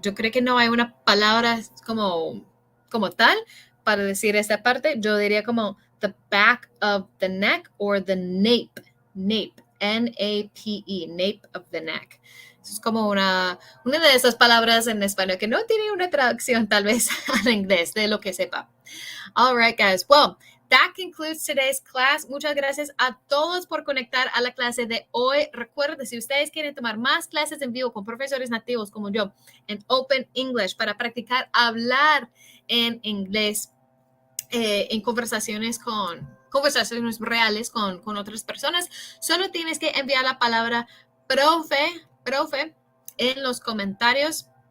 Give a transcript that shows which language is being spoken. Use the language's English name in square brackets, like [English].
[Spanish] Yo creo que no hay una palabra como tal para decir esta parte. Yo diría como [English] the back of the neck, or the nape, N-A-P-E, nape of the neck. [Spanish] Eso es como una de esas palabras en español que no tiene una traducción tal vez al inglés, de lo que sepa. [English] All right, guys. Well, that concludes today's class. [Spanish] Muchas gracias a todos por conectar a la clase de hoy. Recuerden, si ustedes quieren tomar más clases en vivo con profesores nativos como yo en Open English para practicar hablar en inglés en conversaciones reales con otras personas, solo tienes que enviar la palabra profe en los comentarios.